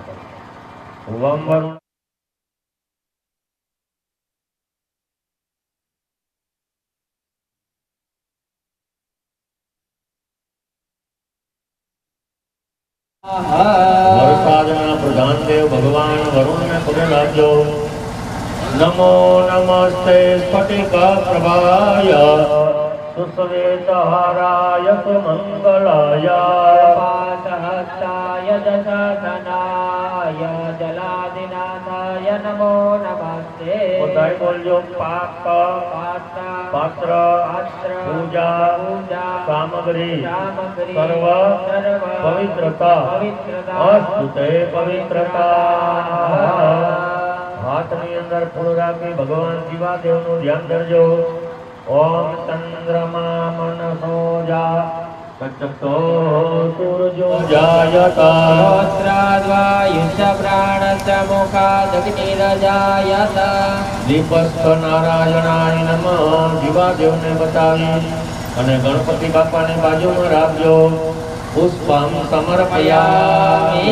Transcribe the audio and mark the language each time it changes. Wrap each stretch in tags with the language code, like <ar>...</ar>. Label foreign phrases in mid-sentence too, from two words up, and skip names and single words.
<gu>વમ વરુણ વરસાદના પ્રધાન દેવ ભગવાન વરુણને પગે લાગજો.</gu> <sa>નમો નમસ્તે સ્ફટિક પ્રભાય સુશ્વેતહારાય સુમંગલાય पातहस्ताय दशासनाय जलादिनाथाय नमो नमस्ते</sa> <gu>બધાય બોલજો. પાક पात्र પાત્ર પૂજા સામગ્રી सामग्री</gu> <sa>સર્વ પવિત્રતા અસ્તુ તે પવિત્રતા.</sa> <gu>હાથની અંદર ફૂલ રાખી ભગવાન શિવાદેવનું ધ્યાન કરજો.</gu> <sa>ઓમ ચંદ્રમા મનસો જા સચક્તો સૂરજો જાયતા श्रोत्राद्वायुश्च प्राणश्च मुखादग्निरजायत દીપસ્થ નારાયણાય નમઃ.</sa> <gu>શિવાદેવને બતાવી અને ગણપતિ બાપાને બાજુમાં રાખજો.</gu> <sa>પુષ્પમ સમર્પયામિ.</sa>